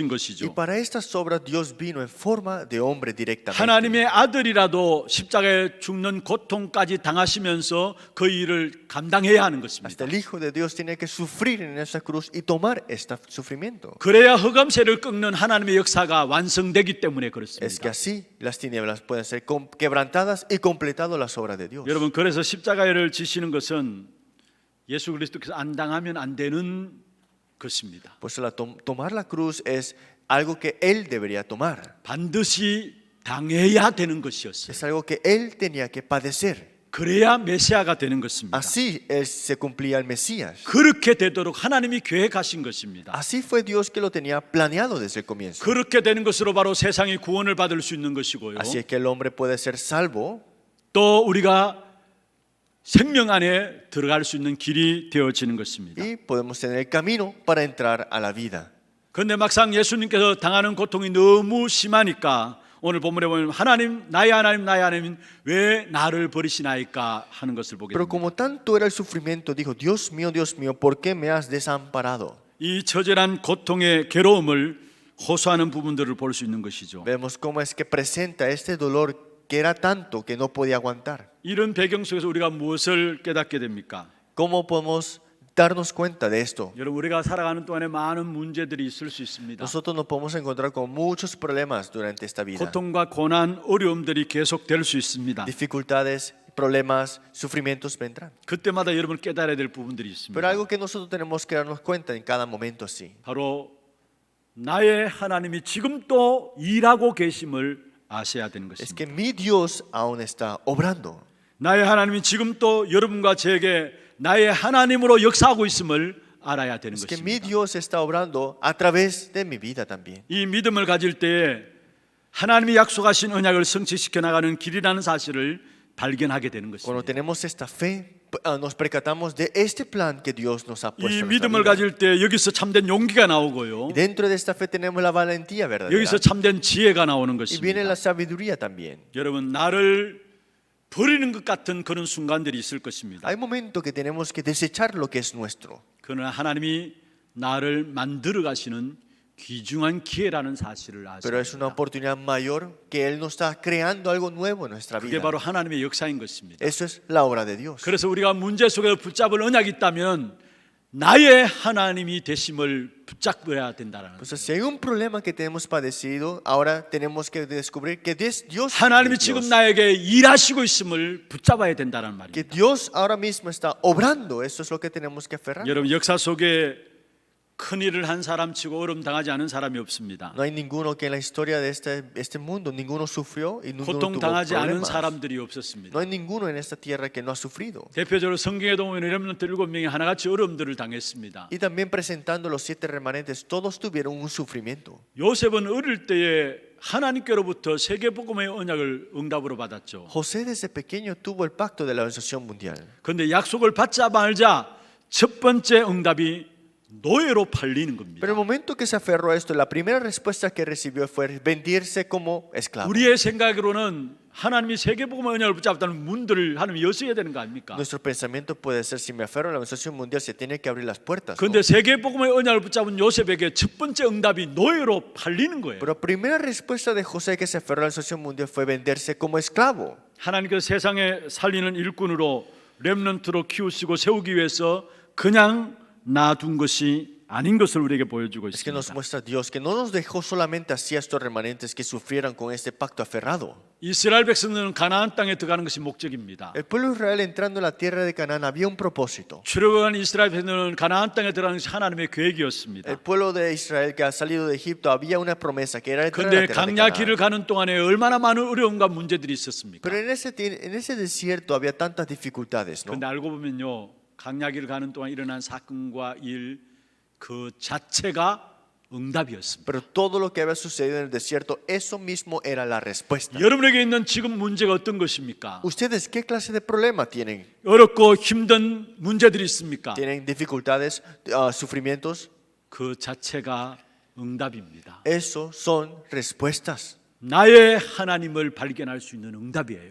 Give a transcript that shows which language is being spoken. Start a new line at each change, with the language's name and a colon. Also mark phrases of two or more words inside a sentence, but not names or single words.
Spanish: Y
Korean: 것이죠.
Spanish: para estas obras Dios vino en forma de hombre directamente.
Korean: 하나님의 아들이라도 십자가에 죽는 고통까지 당하시면서 그 일을 감당해야 하는
Spanish: Hasta
Korean: 것입니다.
Spanish: el Hijo de Dios tenía que sufrir en esa cruz y tomar este sufrimiento.
Korean: 그래야 흑암세를 꺾는 하나님의 역사가 완성되기 때문에
Spanish: Es que
Korean: 그렇습니다.
Spanish: así las tinieblas pueden ser quebrantadas y completadas las obras de Dios.
Korean: 여러분 그래서 십자가를 지시는 것은 예수 그리스도께서 안 당하면 안 되는 것입니다.
Spanish: Por eso tomar la cruz es algo que Él debería tomar.
Korean: 반드시 당해야 되는 것이었어요.
Spanish: Es algo que Él tenía que padecer.
Korean: 그래야 메시아가 되는 것입니다.
Spanish: Así se cumplía el Mesías.
Korean: 그렇게 되도록 하나님이 계획하신 것입니다.
Spanish: Así fue Dios que lo tenía planeado desde el comienzo.
Korean: 그렇게 되는 것으로 바로 세상이 구원을 받을 수 있는 것이고요.
Spanish: Así es que el hombre puede ser salvo
Korean: 또 우리가 생명 안에 들어갈 수 있는 길이 되어지는 것입니다.
Spanish: y podemos tener el camino para entrar a la vida.
Korean: 그런데 막상 예수님께서 당하는 고통이 너무 심하니까 오늘 본문에 보면 하나님 나의 하나님 나의 하나님 왜 나를 버리시나이까 하는 것을 보게
Spanish: Pero
Korean: 됩니다.
Spanish: como tanto era el sufrimiento, dijo, Dios mío, ¿por qué me has desamparado?
Korean: 이 처절한 고통의 괴로움을 호소하는 부분들을 볼 수 있는 것이죠.
Spanish: Vemos cómo es que presenta este dolor que era tanto que no podía aguantar.
Korean: 이런 배경 속에서 우리가 무엇을 깨닫게 됩니까?
Spanish: ¿Cómo podemos darnos cuenta de esto?
Korean: 여러분 우리가 살아가는 동안에 많은 문제들이 있을 수 있습니다.
Spanish: Nosotros nos podemos encontrar con muchos problemas durante esta vida.
Korean: 고통과 고난, 어려움들이 계속될 수 있습니다.
Spanish: Dificultades, problemas, sufrimientos vendrán.
Korean: 그때마다 여러분 깨달아야 될 부분들이
Spanish: Pero
Korean: 있습니다.
Spanish: algo que nosotros tenemos que darnos cuenta en cada momento así.
Korean: 바로 나의 하나님이 지금 또 일하고 계심을 아셔야 되는
Spanish: Es
Korean: 것입니다.
Spanish: que mi Dios aún está obrando.
Korean: 나의 하나님이 지금 또 여러분과 저에게 나의 하나님으로 역사하고 있음을 알아야 되는
Spanish: Es que mi
Korean: 것입니다.
Spanish: Dios está obrando a través de mi vida también.
Korean: 이 믿음을 가질 때에 하나님이 약속하신 언약을 성취시켜 나가는 길이라는 사실을 발견하게 되는
Spanish: Cuando
Korean: 것입니다.
Spanish: tenemos esta fe, nos percatamos de este plan que Dios nos ha puesto
Korean: 이
Spanish: en nuestra
Korean: 믿음을
Spanish: vida.
Korean: 가질 때 여기서 참된 용기가 나오고요.
Spanish: Y dentro de esta fe tenemos la valentía verdadera.
Korean: 여기서 참된 지혜가 나오는
Spanish: Y viene
Korean: 것입니다.
Spanish: la sabiduría también.
Korean: 여러분 나를 버리는 것 같은 그런 순간들이 있을 것입니다.
Spanish: Hay momentos que tenemos que desechar lo que es nuestro.
Korean: 그러나 하나님이 나를 만들어 가시는 귀중한 기회라는 사실을
Spanish: Pero es una
Korean: 아십니다.
Spanish: oportunidad mayor que Él nos está creando algo nuevo en nuestra
Korean: 그게
Spanish: vida.
Korean: 바로 하나님의 역사인 것입니다.
Spanish: Eso es la obra de Dios.
Korean: 그래서 우리가 문제 속에 붙잡을 언약이 있다면 나의 하나님이 되심을 붙잡아야 된다는
Spanish: Pues si hay un problema que tenemos padecido, ahora tenemos que descubrir que Dios
Korean: 하나님이
Spanish: es
Korean: 지금
Spanish: Dios.
Korean: 나에게 일하시고 있음을 붙잡아야 된다는
Spanish: Que
Korean: 말입니다.
Spanish: Dios ahora mismo está obrando. Eso es lo que tenemos que aferrar.
Korean: 여러분 역사 속에 큰 일을 한 사람 치고 어려움 당하지 않은 사람이 없습니다.
Spanish: No hay ninguno que en la historia de este mundo, ninguno sufrió y ninguno
Korean: 고통
Spanish: tuvo
Korean: 당하지 않은
Spanish: problemas.
Korean: 사람들이
Spanish: No
Korean: 없었습니다.
Spanish: hay ninguno en esta tierra que no ha sufrido.
Korean: 대표적으로 성경에 보면 렘넌트 7명이 하나같이 어려움들을 당했습니다.
Spanish: Y también presentando los 7 remanentes, todos tuvieron un sufrimiento.
Korean: 요셉은 어릴 때에 하나님께로부터 세계복음의 언약을 응답으로 받았죠.
Spanish: José desde pequeño tuvo el pacto de la organización mundial.
Korean: 그런데 약속을 받자 말자 첫 번째 응답이 노예로 팔리는 겁니다.
Spanish: Pero el momento que se aferró a esto, la primera respuesta que recibió fue vendirse como esclavo.
Korean: 우리의 생각으로는 하나님이 세계복음의 언약을 붙잡았다는 문들을 하나님이 여셔야 되는 거 아닙니까?
Spanish: Nuestro pensamiento puede ser, si me aferro a la organización mundial, se tiene que abrir las puertas. ¿no?
Korean: 그런데 세계복음의 언약을 붙잡은 요셉에게 첫 번째 응답이 노예로 팔리는 거예요.
Spanish: Pero la primera respuesta de José que se aferró a la organización mundial fue venderse como esclavo.
Korean: 하나님께서 세상에 살리는 일꾼으로 렘넌트로 키우시고 세우기 위해서 그냥 놔둔 것이 아닌 것을 우리에게 보여주고
Spanish: Es que nos
Korean: 있습니다.
Spanish: muestra Dios que no nos dejó solamente así a estos remanentes que sufrieran con este pacto aferrado.
Korean: 이스라엘 백성들은 가나안 땅에 들어가는 것이 목적입니다.
Spanish: El pueblo de Israel entrando en la tierra de Canaán había un propósito.
Korean: 출애굽한 이스라엘 백성들은 가나안 땅에 들어가는 것이 하나님의 계획이었습니다.
Spanish: El pueblo de Israel que ha salido de Egipto había una promesa que era entrar en
Korean: 그런데
Spanish: la tierra de
Korean: 강야 길을
Spanish: Canaán.
Korean: 가는 동안에 얼마나 많은 어려움과 문제들이 있었습니까?
Spanish: Pero en ese desierto había tantas dificultades, ¿no?
Korean: 그런데 알고 보면요, 강야 길을 가는 동안 일어난 사건과 일 그 자체가 응답이었습니다.
Spanish: Pero todo lo que había sucedido en el desierto, eso mismo era la respuesta.
Korean: 여러분에게 있는 지금 문제가 어떤 것입니까?
Spanish: ¿Ustedes qué clase de problema tienen?
Korean: 어렵고 힘든 문제들이 있습니까?
Spanish: ¿Tienen dificultades, sufrimientos?
Korean: 그 자체가 응답입니다.
Spanish: Eso son respuestas.
Korean: 나의 하나님을 발견할 수 있는 응답이에요.